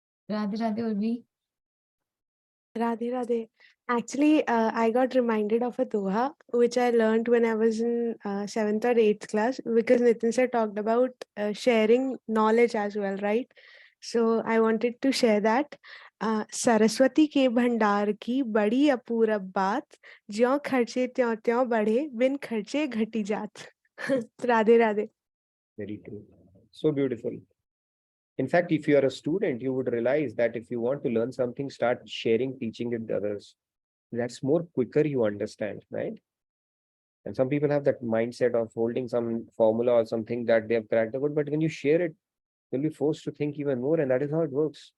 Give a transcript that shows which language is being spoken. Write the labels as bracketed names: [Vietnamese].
[Hindi] Radhe Radhe Urvi. Radhe Radhe. [English] Actually, I got reminded of a doha which I learned when I was in 7th or 8th class, because Nitin sir talked about sharing knowledge as well, right? So I wanted to share that. [Hindi] Saraswati के भंडार की बड़ी अपूरब बात, ज्यों खर्चे त्यों त्यों बढ़े, बिन खर्चे घटी जात. Radhe Radhe. [English] Very true. So beautiful. In fact, if you are a student, you would realize that if you want to learn something, start sharing, teaching it to others. That's more quicker you understand, right? And some people have that mindset of holding some formula or something that they have cracked the code, but when you share it, you'll be forced to think even more, and that is how it works.